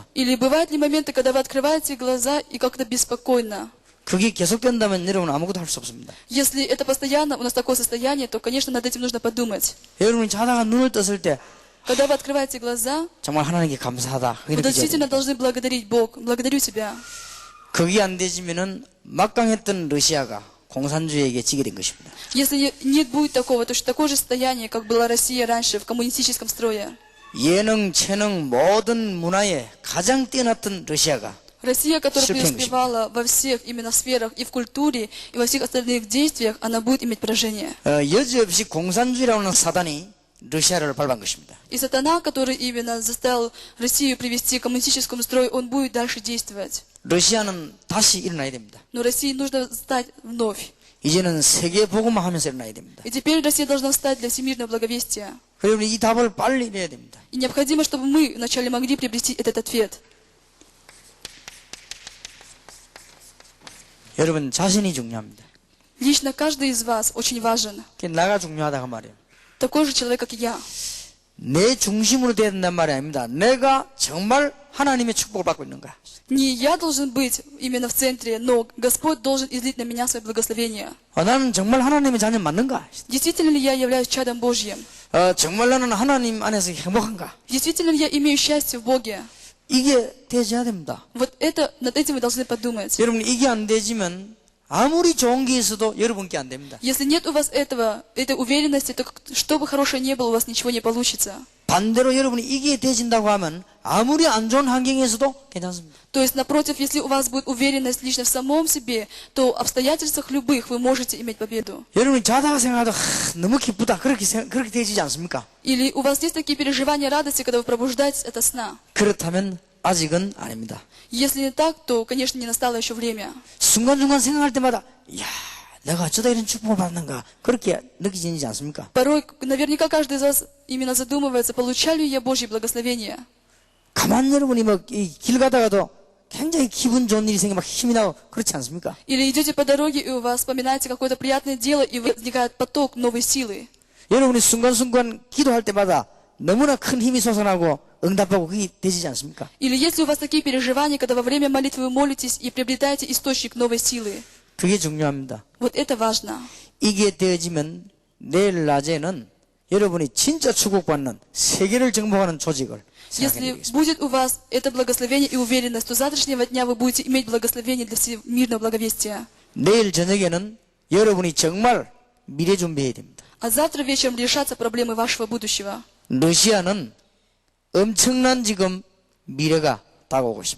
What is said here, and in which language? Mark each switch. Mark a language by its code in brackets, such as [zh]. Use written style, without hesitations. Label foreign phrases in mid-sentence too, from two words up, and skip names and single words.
[ru] Или бывают ли моменты, когда вы открываете глаза и как-то беспокойно? [ko] 그게 계속된다면 여러분은 아무것도 할 수 없습니다. [ru] Если это постоянно, у нас такое состояние, то, конечно, над этим нужно подумать. [ko] 여러분이 자다가 눈을 떴을 때 [ru] Когда вы открываете глаза, [ko] 정말 하나님께 감사하다. 그게 [ru] вы действительно [ko] 느껴져야 됩니다. [ru] должны благодарить Бог. Благодарю тебя. [ko] 그게 안 되지면은 막강했던 러시아가 공산주의에게 지게 된 것입니다. [ru] Если нет будет такого, то что такое же состояние, как была Россия раньше в коммунистическом строе. [ko] 예능, 체능, 모든 문화에 가장 뛰어났던 러시아가 [ru] Россия, которая преуспевала во всех именно сферах, и в культуре, и во всех остальных действиях, она будет иметь поражение. [ko] 여지없이 공산주의라는 사단이 러시아를 밟은 것입니다. [ru] И сатана, который именно заставил Россию привести к коммунистическому строю, он будет дальше действовать. [ko] 러시아는 다시 일어나야 됩니다. [ru] Но России нужно встать вновь. [ko] 이제는 세계 복음화 하면서 일어나야 됩니다. [ru] И теперь Россия должна встать для всемирного благовестия. [ko] 그러면 이 답을 빨리 내야 됩니다. [ru] И необходимо, чтобы мы вначале могли приобрести этот ответ. [ko] 여러분 자신이 중요합니다. [ru] Лично каждый из вас очень важен. [ko] 나가 중요하다 그 말이에요. [ru] Такой же человек, как и я. [ko] 내 중심으로 돼야 된단 말이 아닙니다. 내가 정말 하나님의 축복을 받고 있는가. [ru] Не я должен быть именно в центре, но Господь должен излить на меня свое благословение. [ko] 나는 정말 하나님의 자녀 맞는가? [ru] Действительно ли я являюсь чадом Божьим? [ko] 정말 나는 하나님 안에서 행복한가? [ru] Действительно ли я имею счастье в Боге? [ko] 이게 되어야 됩니다. [ru] Вот это, над этим вы должны подумать. [ko] 여러분 이게 안 되지만 아무리 좋은 게 있어도 여러분께 안 됩니다. [ru] Если нет у вас этой уверенности, то что бы хорошее ни было, у вас ничего не получится. [ko] 반대로 여러분이 이게 되진다고 하면 아무리 안 좋은 환경에서도 괜찮습니다. [ru] То есть, напротив, если у вас будет уверенность лично в самом себе, то в обстоятельствах любых вы можете иметь победу. [ko] 여러분이 자다가 생각해도 너무 기쁘다 그렇게 되지 않습니까? [ru] Или у вас есть такие переживания радости, когда вы пробуждаетесь ото сна. [ko] 그렇다면 아직은 아닙니다. [ru] Если не так, то, конечно, не настало еще время. [ko] 순간순간 생각할 때마다 이야 내가 어쩌다 이런 축복을 받는가 그렇게 느끼지지 않습니까? [ru] Порой, наверняка, каждый из вас именно задумывается, получаю ли я Божье благословение. [ko] 가만 여러분이 길 가다가도 굉장히 기분 좋은 일이 생기면 막 힘이 나고 그렇지 않습니까? [ru] Или идете по дороге, и у вас вспоминаете какое-то приятное дело, и возникает поток новой силы. [ko] 여러분이 순간순간 기도할 때마다 너무나 큰 힘이 솟아나고 응답하고 그게 되지 않습니까? [ru] Или если у вас такие переживания, когда во время молитвы вы молитесь и приобретаете источник новой силы. [ko] 그게 중요합니다. [ru] Вот это важно. [ko] 이게 되어지면 내일 낮에는 여러분이 진짜 축복받는 세계를 정복하는 조직을 생각해 [ru] Если [ko] 보겠습니다. [ru] будет у вас это благословение и уверенность, то с завтрашнего дня вы будете иметь благословение для всемирного благовестия. [ko] 내일 저녁에는 여러분이 정말 미래 준비해야 됩니다. [ru] А завтра вечером решатся проблемы вашего будущего. [ko] 러시아는 엄청난 지금 미래가 다가오고 있습니다.